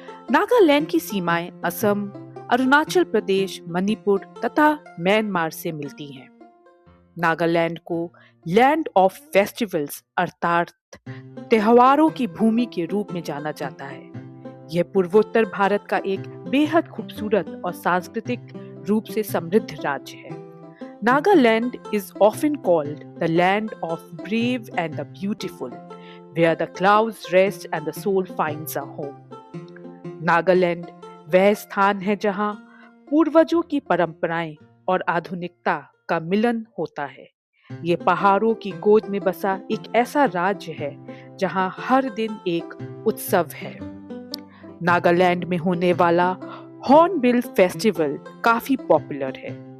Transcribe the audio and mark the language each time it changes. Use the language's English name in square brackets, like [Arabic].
[Hindi] नागालैंड की सीमाएं असम, अरुणाचल प्रदेश, मणिपुर तथा म्यांमार से मिलती हैं। नागालैंड को [English] land of festivals [Hindi] अर्थात त्योहारों की भूमि के रूप में जाना जाता है। यह पूर्वोत्तर भारत का एक बेहद खूबसूरत और सांस्कृतिक रूप से समृद्ध राज्य है। [English] Nagaland is often called the land of brave and the beautiful, where the clouds rest and the soul finds a home. [Hindi] Nagaland वह स्थान है जहां पूर्वजों की परंपराएं और आधुनिकता का मिलन होता है। ये पहाड़ों की गोद में बसा एक ऐसा राज्य है जहां हर दिन एक उत्सव है। नागालैंड में होने वाला हॉर्नबिल फेस्टिवल काफी पॉपुलर है।